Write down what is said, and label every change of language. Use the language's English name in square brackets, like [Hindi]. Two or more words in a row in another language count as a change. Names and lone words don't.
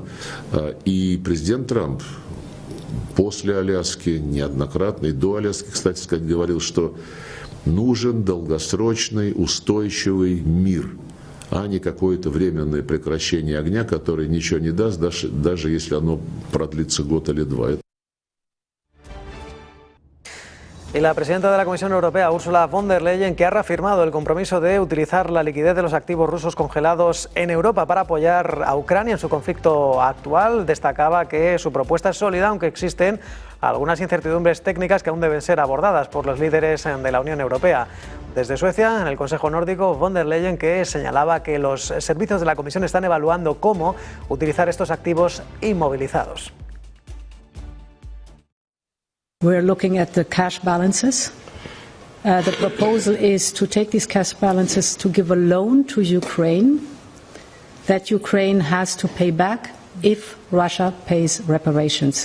[Russian] И президент Трамп после Аляски неоднократно, и до Аляски, кстати сказать, говорил, что нужен долгосрочный, устойчивый мир, а не какое-то временное прекращение огня, которое ничего не даст, даже если оно продлится год или два. [Spanish] Y la presidenta de la Comisión Europea, Ursula von der Leyen, que ha reafirmado el compromiso de utilizar la liquidez de los activos rusos congelados en Europa para apoyar a Ucrania en su conflicto actual, destacaba que su propuesta es sólida, aunque existen algunas incertidumbres técnicas que aún deben ser abordadas por los líderes de la Unión Europea. Desde Suecia, en el Consejo Nórdico, von der Leyen, que señalaba que los servicios de la Comisión están evaluando cómo utilizar estos activos inmovilizados. [English] We're looking at the cash balances. The proposal is to take these cash balances to give a loan to Ukraine that Ukraine has to pay back if Russia pays reparations.